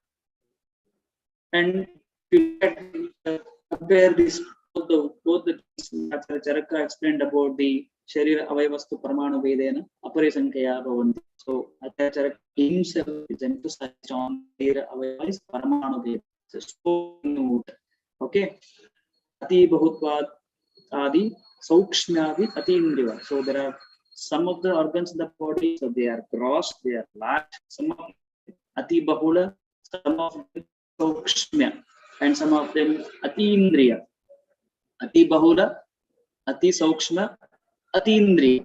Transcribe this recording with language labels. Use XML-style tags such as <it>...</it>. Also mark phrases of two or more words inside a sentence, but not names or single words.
<en>And you compare this both the Charaka explained about the</en> <sa>Sharira Avayavastu Paramanu Vedena Aparisankaya Bhavanti.</sa> <en>So Charaka himself is emphasized on</en> <sa>Sharira Avayavas Paramanu Vedena.</sa> <en>So note, okay,</en> <sa>Ati Bahutvad Adi Saukshmyavi Ati Indriva.</sa> <en>So there are some of the organs in the body, so they are gross, they are large, some of</en> <sa>Ati Bahula,</sa> <en>some of them Saukshmya, and some of them</en> <sa>Atindriya, Ati Bahula, Ati Saukshma, Atindriya.</sa>